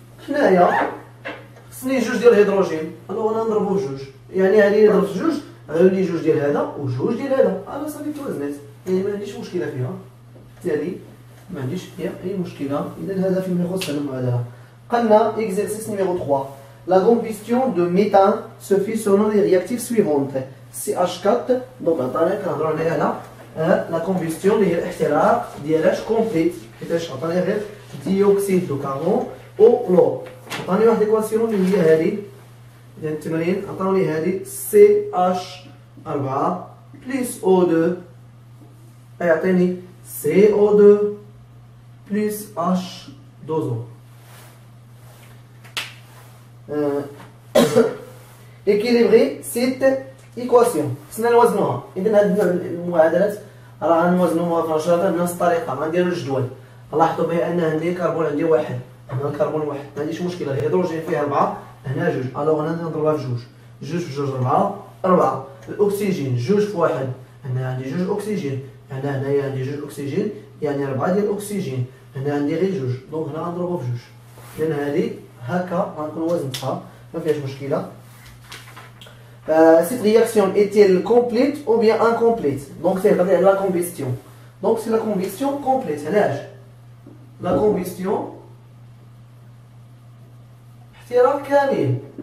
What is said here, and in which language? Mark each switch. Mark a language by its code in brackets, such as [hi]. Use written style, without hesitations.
[ar] هنايا خصني جوج ديال الهيدروجين، الو انا نضربو بجوج، يعني هذه اللي ضربت في جوج غيولي جوج ديال هذا وجوج ديال هذا. انا صافي توازنات، يعني ما عنديش مشكله فيها، بالتالي ما عنديش فيها اي مشكله. اذا هذا فيما يخص المعادله. قلنا اكزرسيس نيميرو 3. [fr] La combustion de méthane se fait selon les réactifs suivantes. [ar] CH4 donc عطاني كنهضرو هنايا على لا كومبيستيون اللي هي الاحتراق ديالاش كومبليت، حيتاش عطاني غير ديوكسيد دو كاربون او لو. عطاني واحد ليكواسيون اللي هي هذه ديال التمرين، عطاوني هذه CH4 بلس O2 غيعطيني CO2 بلس H2O. [fr] équilibrer cette équation. [ar] خصنا نوازنوها. اذا هاد المعادلات راه غنوازنوها في نشاطات بنفس الطريقه. غنديرو الجدول، لاحظوا بان عندي كربون عندي واحد، هنا الكربون واحد، ما عنديش مشكله. الهيدروجين فيه 4، هنا جوج، الوغ هنا نضربها في جوج. جوج في جوج 4. الاكسجين جوج في واحد، هنا عندي جوج اكسجين، هنايا عندي جوج اكسجين، يعني 4 ديال الاكسجين، هنا عندي غير جوج، دونك هنا غنضربو في جوج. لان هذه هكا غنكون وزنتها ما فيهاش مشكله. [fr] Cette réaction est-elle complète ou bien incomplète? Donc c'est la combustion. Donc c'est la combustion complète. La combustion [ar] احتراق كامل.